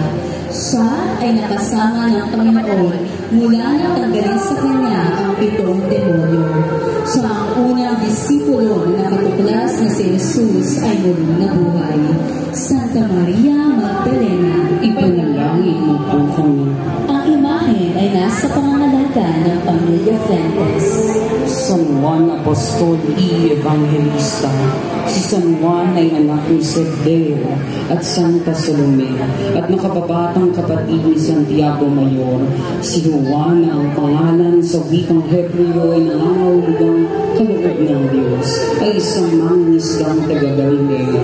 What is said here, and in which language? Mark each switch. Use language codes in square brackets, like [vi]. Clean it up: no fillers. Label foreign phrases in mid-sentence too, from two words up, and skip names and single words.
[tl] Siya ay nakasama ng Panginoon mula nang tanggalin sa kanya ang 7 demonyo. Siya ang unang disipulo na nakatuklas na si Jesus ay muling nabuhay. Santa Maria Magdalena, Ipanalangin mo po kami. ang imahe ay nasa pangangalaga ng pamilya Fuentes. San Juan Apostol y Evangelista. Si San Juan ay anak ni Zebedeo at Santa Salome at nakababatang kapatid ni Santiago Mayor. Si Juana ang pangalan sa wikang Hebreo ay nangangahulugang kaloob ng Diyos ay isang mangingisdang taga-Galilea.